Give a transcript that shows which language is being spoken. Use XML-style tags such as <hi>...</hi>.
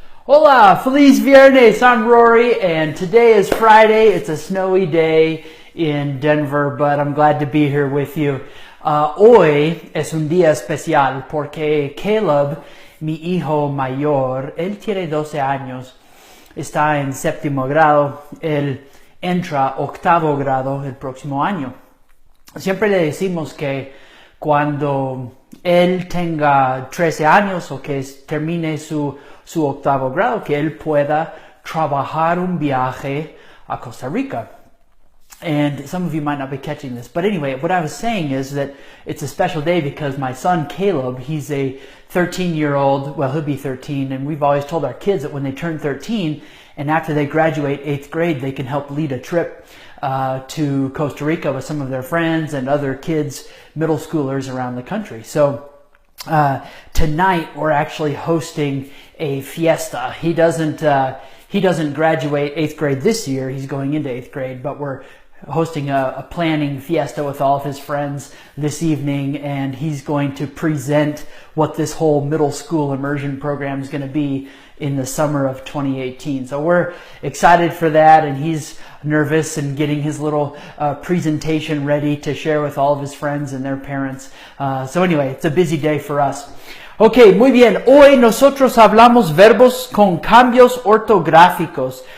<es>Hola, feliz viernes,</es> <en>I'm Rory, and today is Friday. It's a snowy day in Denver, but I'm glad to be here with you.</en> <es>Hoy es un día especial porque Caleb, mi hijo mayor, él tiene 12 años, está en séptimo grado, él entra octavo grado el próximo año. Siempre le decimos que cuando él tenga 13 años o que termine su octavo grado, que él pueda trabajar un viaje a Costa Rica.</es> <en>And some of you might not be catching this, but anyway, what I was saying is that it's a special day because my son Caleb, he's a 13-year-old, well, he'll be 13, and we've always told our kids that when they turn 13 and after they graduate 8th grade, they can help lead a trip to Costa Rica with some of their friends and other kids, middle schoolers around the country. So tonight we're actually hosting a fiesta. He doesn't graduate 8th grade this year. He's going into 8th grade, but we're hosting a planning fiesta with all of his friends this evening, and he's going to present what this whole middle school immersion program is going to be in the summer of 2018. So we're excited for that, and he's nervous and getting his little presentation ready to share with all of his friends and their parents. So anyway, it's a busy day for us.</en> <es>Ok, muy bien. Hoy nosotros hablamos verbos con cambios ortográficos.</es>